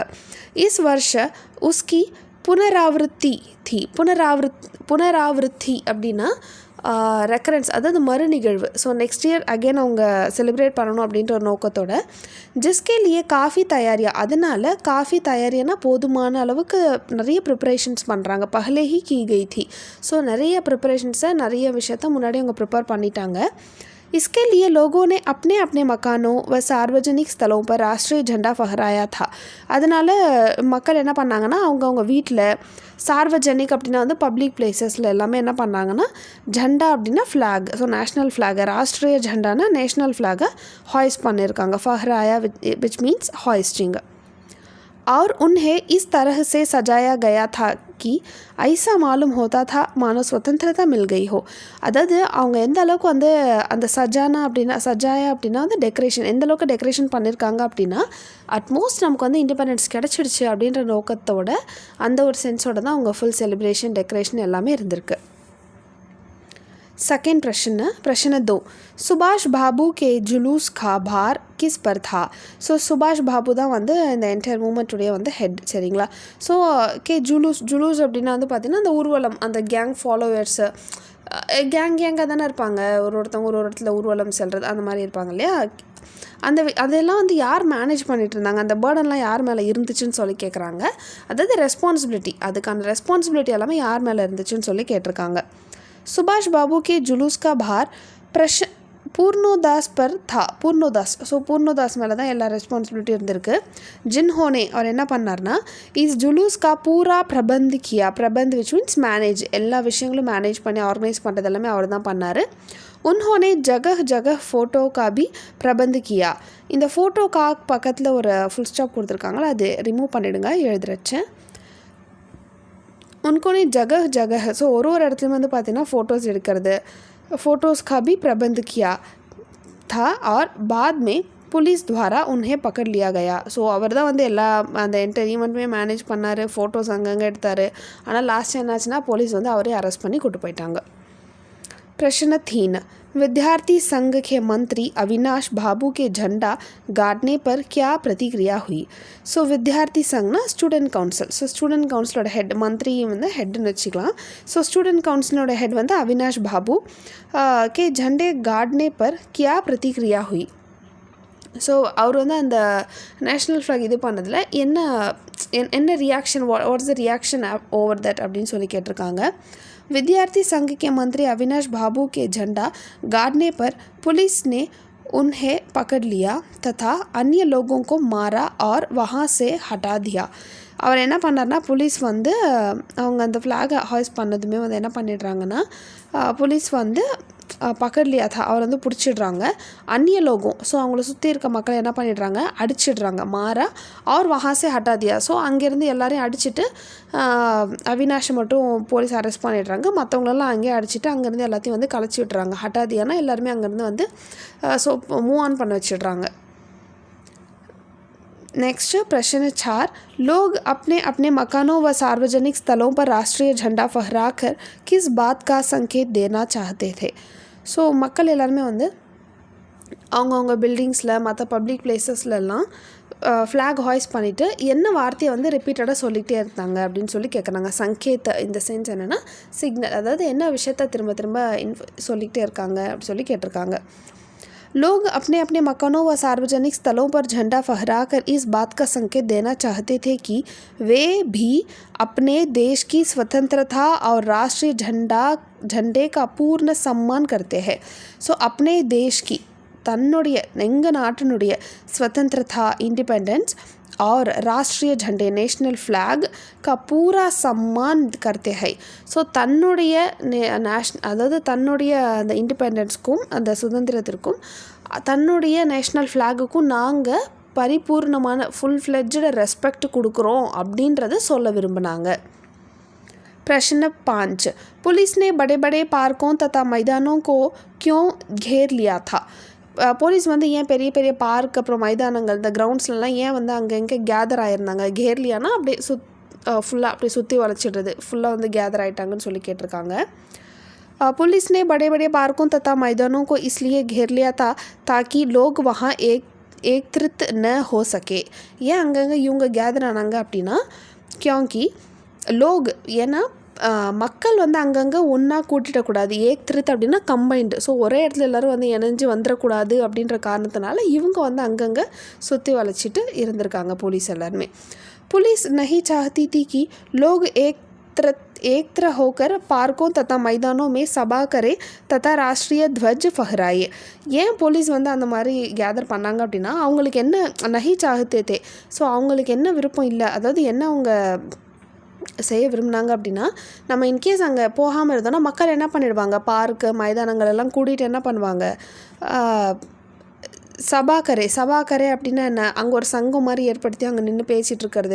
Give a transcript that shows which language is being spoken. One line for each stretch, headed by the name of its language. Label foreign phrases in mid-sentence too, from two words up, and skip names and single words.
Hindi: इस वर्ष उसकी पुनरावृत्ति
Tamil: அப்படின்னா ரெக்கரன்ஸ், அதாவது மறுநிகழ்வு.
English: so next year again
Tamil: அவங்க செலிப்ரேட் பண்ணணும் அப்படின்ற ஒரு நோக்கத்தோட
Hindi: जिसके लिए काफ़ी तैयारियाँ,
Tamil: அதனால்
Hindi: काफ़ी तैयारियाँ
Tamil: போதுமான அளவுக்கு நிறைய ப்ரிப்பரேஷன்ஸ் பண்ணுறாங்க.
Hindi: पहले ही की गई थी,
Tamil: ஸோ நிறைய ப்ரிப்பரேஷன்ஸை நிறைய விஷயத்த முன்னாடி அவங்க ப்ரிப்பேர் பண்ணிட்டாங்க.
Hindi: इसके लिए लोगों ने अपने अपने मकानों व सार्वजनिक स्थलों पर राष्ट्रीय झंडा फहराया था.
Tamil: அதனால் மக்கள் என்ன பண்ணாங்கன்னா அவங்க வீட்டில் சார்வஜனிக் அப்படின்னா
English: public places
Tamil: எல்லாமே என்ன பண்ணாங்கன்னா ஜெண்டா அப்படின்னா ஃப்ளாக்,
English: so national flag,
Hindi: राष्ट्रीय झंडा
English: national flag hoist
Tamil: பண்ணியிருக்காங்க.
English: ஃபஹராயா which means hoisting.
Hindi: और उन्हें इस तरह से सजाया गया था कि ऐसा मालूम होता था मानो स्वतंत्रता मिल गई हो.
Tamil: அதாவது அவங்க எந்த அளவுக்கு அந்த சஜாயா அப்படின்னா டெக்கரேஷன் எந்த அளவுக்கு டெக்கரேஷன் பண்ணியிருக்காங்க அப்படின்னா அட்மோஸ்ட் நமக்கு இண்டிபெண்டன்ஸ் கிடச்சிடுச்சு அப்படின்ற நோக்கத்தோட அந்த ஒரு சென்ஸோட தான் அவங்க
English: full celebration decoration
Tamil: எல்லாமே இருந்திருக்கு.
Hindi: सेकेंड प्रश्न 2. सुभाष बाबू के जुलूस का भार किस पर था?
Tamil: ஸோ சுபாஷ் பாபு தான் இந்த
English: entire movement
Tamil: ஹெட். சரிங்களா? ஸோ ஜுலூஸ் அப்படின்னா பார்த்திங்கன்னா அந்த ஊர்வலம், அந்த
English: gang followers
Tamil: கேங்காக தானே இருப்பாங்க. ஒருத்தவங்க ஒரு இடத்துல ஊர்வலம் செல்வது அந்த மாதிரி இருப்பாங்க இல்லையா. அதெல்லாம் யார் மேனேஜ் பண்ணிகிட்டு இருந்தாங்க, அந்த பேர்டன்லாம் யார் மேலே இருந்துச்சுன்னு சொல்லி கேட்குறாங்க. அதாவது ரெஸ்பான்சிபிலிட்டி, அதுக்கான ரெஸ்பான்சிபிலிட்டி எல்லாமே யார் மேலே இருந்துச்சுன்னு சொல்லி கேட்டிருக்காங்க.
Hindi: सुभाष बाबू के जुलूस का भार பூர்ணோதாஸ் पर था.
Tamil: பூர்ணோதாஸ், ஸோ பூர்ணோதாஸ் மேலே தான் எல்லா ரெஸ்பான்சிபிலிட்டி இருந்திருக்கு.
Hindi: जिन्होंने
Tamil: அவர் என்ன பண்ணார்னா,
Hindi: इस जुलूस का पूरा प्रबंध किया.
Tamil: பிரபந்த்
English: which means manage,
Tamil: எல்லா விஷயங்களும் மேனேஜ் பண்ணி ஆர்கனைஸ் பண்ணுறது எல்லாமே அவர் தான் பண்ணார்.
Hindi: उन्होंने जगह जगह फ़ोटो का भी प्रबंध किया.
Tamil: இந்த
Hindi: फ़ोटो का
Tamil: பக்கத்தில் ஒரு
English: full stop
Tamil: கொடுத்துருக்காங்களா, அது ரிமூவ் பண்ணிவிடுங்க, எழுதுறச்சேன்.
Hindi: उन्होंने जगह जगह,
Tamil: ஸோ ஒரு இடத்துலையும் வந்து பார்த்திங்கன்னா ஃபோட்டோஸ் எடுக்கிறது,
Hindi: फ़ोटोज़ का भी प्रबंध किया था और बाद में पुलिस द्वारा उन्हें पकड़ लिया गया.
Tamil: ஸோ அவர் தான் வந்து எல்லா அந்த என்டர்டெயின்மெண்ட்டுமே மேனேஜ் பண்ணார், ஃபோட்டோஸ் அங்கங்கே எடுத்தார். ஆனால் லாஸ்ட் என்னாச்சுன்னா போலீஸ் வந்து அவரே அரெஸ்ட் பண்ணி கூட்டு போயிட்டாங்க.
Hindi: प्रश्न 3, विद्यार्थी संघ के मंत्री अविनाश बाबू के झंडा गाड़ने पर क्या प्रतिक्रिया हुई.
Tamil: ஸோ
Hindi: विद्यार्थी संघ
English: student council.
Tamil: ஸோ
English: student council head,
Tamil: மந்திரி வந்து ஹெட்னு வச்சுக்கலாம்.
English: so student council head
Hindi: வந்து அவினாஷ் பாபு கே झंडे गाड़ने पर क्या प्रतिक्रिया हुई.
Tamil: ஸோ அவர் வந்து அந்த
English: national flag
Tamil: இது பண்ணதில் என்ன ரியாக்ஷன்,
English: what's the reaction over that
Tamil: அப்படின்னு சொல்லி கேட்டிருக்காங்க.
Hindi: विद्यार्थी संघ के मंत्री अविनाश बाबू के झंडा गाड़ने पर पुलिस ने उन्हें पकड़ लिया तथा अन्य लोगों को मारा और वहाँ से हटा दिया.
Tamil: அவர் என்ன பண்ணார்னா, போலீஸ் வந்து அவங்க அந்த ஃப்ளாகை ஹாய்ஸ் பண்ணதுமே வந்து என்ன பண்ணிடுறாங்கன்னா, போலீஸ் வந்து
Hindi: पकड़ लिया था,
Tamil: அவர் வந்து பிடிச்சிடுறாங்க.
Hindi: अन्य लोग,
Tamil: ஸோ அவங்கள சுற்றி இருக்க மக்களை என்ன பண்ணிடுறாங்க, அடிச்சிடுறாங்க.
Hindi: मारा और वहाँ से हटा दिया,
Tamil: ஸோ அங்கேருந்து எல்லாரையும் அடிச்சுட்டு அவினாஷை மட்டும் போலீஸ் அரெஸ்ட் பண்ணிடுறாங்க. மற்றவங்களெல்லாம் அங்கேயே அடிச்சுட்டு அங்கேருந்து எல்லாத்தையும் வந்து கலைச்சி விட்டுறாங்க. ஹட்டாதியானா எல்லாருமே அங்கேருந்து வந்து ஸோ
English: move on
Tamil: பண்ண வச்சிடுறாங்க.
Hindi: नेक्स्ट प्रश्न 4, लोग अपने अपने मकानों व सार्वजनिक स्थलों पर राष्ट्रीय झंडा फहराकर किस बात का संकेत देना चाहते थे.
Tamil: ஸோ மக்கள் எல்லாருமே வந்து அவங்கவுங்க பில்டிங்ஸில் மற்ற
English: public places flag hoist
Tamil: பண்ணிவிட்டு என்ன வார்த்தையை வந்து ரிப்பீட்டடாக சொல்லிகிட்டே இருந்தாங்க அப்படின்னு சொல்லி கேட்குறாங்க. சங்கேத் இந்த சென்ஸ் என்னென்னா சிக்னல், அதாவது என்ன விஷயத்த திரும்ப திரும்ப சொல்லிகிட்டே இருக்காங்க அப்படி சொல்லி கேட்டிருக்காங்க.
Hindi: लोग अपने अपने मकानों व सार्वजनिक स्थलों पर झंडा फहराकर इस बात का संकेत देना चाहते थे कि वे भी अपने देश की स्वतंत्रता और राष्ट्रीय झंडे का पूर्ण सम्मान करते हैं. ஸோ अपने देश की
Tamil: தன்னுடைய எங்கள் நாட்டினுடைய
Hindi: स्वतंत्रता इंडिपेंडेंस और राष्ट्रीय झंडे
English: national flag
Hindi: का पूरा सम्मान करते हैं.
Tamil: ஸோ தன்னுடைய அதாவது தன்னுடைய அந்த இண்டிபெண்டன்ஸ்க்கும் அந்த சுதந்திரத்திற்கும் தன்னுடைய நேஷ்னல் ஃப்ளாகுக்கும் நாங்கள் பரிபூர்ணமான
English: full fledged respect
Tamil: கொடுக்குறோம் அப்படின்றத சொல்ல விரும்பினாங்க.
Hindi: प्रश्न 5, पुलिस ने बड़े बड़े पार्कों तथा मैदानों को क्यों घेर लिया था.
Tamil: போலீஸ் வந்து ஏன் பெரிய பெரிய பார்க் அப்புறம் மைதானங்கள் இந்த கிரவுண்ட்ஸ்லாம் ஏன் வந்து அங்கங்கே கேதர் ஆகிருந்தாங்க. கேர்லியானா அப்படியே ஃபுல்லாக அப்படியே சுற்றி வளைச்சிடுறது, ஃபுல்லாக வந்து கேதர் ஆகிட்டாங்கன்னு சொல்லி கேட்டிருக்காங்க.
Hindi: पुलिस ने बड़े बड़े पार्कों तथा मैदानों को इसलिए घेर लिया था ताकि लोग वहाँ एकत्रित न हो सके.
Tamil: ஏன் அங்கங்கே இவங்க கேதர் ஆனாங்க அப்படின்னா,
Hindi: क्योंकि लोग
Tamil: ஏன்னா மக்கள் வந்து அங்கங்கே ஒன்றா கூட்டிடக்கூடாது. ஏக்திருத் அப்படின்னா கம்பைன்டு, ஸோ ஒரே இடத்துல எல்லோரும் வந்து இணைஞ்சு வந்துடக்கூடாது அப்படின்ற காரணத்தினால இவங்க வந்து அங்கங்கே சுற்றி வளைச்சிட்டு இருந்திருக்காங்க போலீஸ் எல்லாருமே.
Hindi: पुलिस नहीं चाहती थी कि लोग एकत्र होकर पार्कों तथा मैदानों में सभा करें तथा राष्ट्रीय ध्वज फहराए.
Tamil: ஏன் போலீஸ் வந்து அந்த மாதிரி கேதர் பண்ணாங்க அப்படின்னா, அவங்களுக்கு என்ன
Hindi: नहीं चाहते थे,
Tamil: ஸோ அவங்களுக்கு என்ன விருப்பம் இல்லை, அதாவது என்ன அவங்க செய்ய விரும்பினாங்க அப்படின்னா, நம்ம இன்கேஸ் அங்கே போகாமல் இருந்தோன்னா மக்கள் என்ன பண்ணிடுவாங்க, பார்க்கு மைதானங்கள் எல்லாம் கூட்டிகிட்டு என்ன பண்ணுவாங்க, சபாக்கரே அப்படின்னா என்ன, அங்கே ஒரு சங்கம் மாதிரி ஏற்படுத்தி அங்கே நின்று பேசிகிட்டு இருக்கிறது.